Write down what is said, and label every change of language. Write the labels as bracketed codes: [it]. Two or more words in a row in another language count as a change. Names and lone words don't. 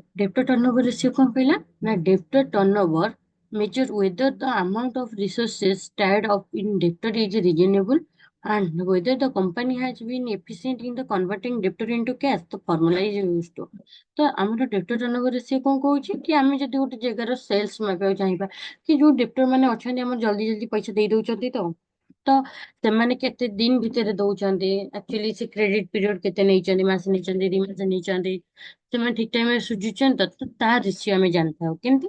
[en] Debtor turnover ratio [or] କଣ କହିଲା? [en] ନା debtor turnover measure whether the amount of resources tied up in debtor is reasonable and whether the company has been efficient in the converting debtor into cash। The formula is used to। [or] ତ ଆମର [en] debtor turnover ratio [or] କଣ କହୁଛି କି ଆମେ ଯଦି ଗୋଟେ ଜାଗାର ସେଲ୍ସ ମାପିବାକୁ ଚାହିଁବା କି ଯୋଉ debtor ମାନେ ଅଛନ୍ତି ଆମର ଜଲ୍ଦି ଜଲ୍ଦି ପଇସା ଦେଇ ଦଉଛନ୍ତି ତ ସେମାନେ କେତେ ଦିନ ଭିତରେ ଦଉଛନ୍ତି, ଆକ୍ଚୁଆଲି ସେ [en] credit period [or] କେତେ ନେଇଛନ୍ତି, ମାସେ ନେଇଛନ୍ତି, 2 ମାସ ନେଇଛନ୍ତି, ସେମାନେ ଠିକ ଟାଇମରେ ସୁଝୁଛନ୍ତି ତ ତା ରେସିଓ ଆମେ ଜାଣିଥାଉ। କେମିତି?